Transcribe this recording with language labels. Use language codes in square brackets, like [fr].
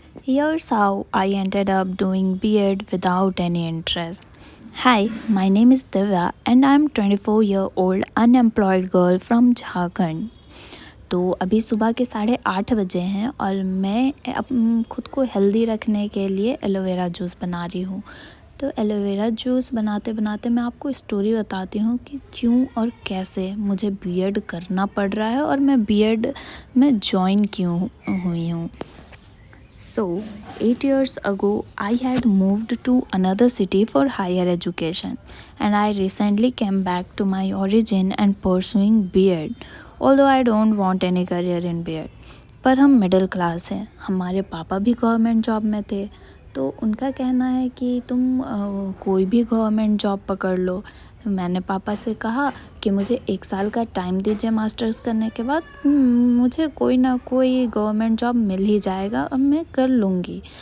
[en] Here's how I ended up doing B.Ed without any interest. Hi, my name is Divya and I'm 24-year-old unemployed girl from Jharkhand. [hi] तो अभी सुबह के 8:30 बजे हैं और मैं खुद को हेल्दी रखने के लिए एलोवेरा जूस बना रही हूँ। तो एलोवेरा जूस बनाते बनाते मैं आपको स्टोरी बताती हूँ कि क्यों और कैसे मुझे बीएड करना पड़ रहा है और मैं बीएड में जॉइन क्यों हुई हूँ। [en] So, 8 years ago, I had moved to another city for higher education, and I recently came back to my origin and pursuing B.Ed. Although I don't want any career in B.Ed. [hi] पर हम middle class हैं, हमारे पापा भी government job में थे, तो उनका कहना है कि तुम कोई भी गवर्नमेंट जॉब पकड़ लो। मैंने पापा से कहा कि मुझे 1 साल का टाइम दीजिए मास्टर्स करने के बाद, मुझे कोई ना कोई गवर्नमेंट जॉब मिल ही जाएगा, अब मैं कर लूँगी।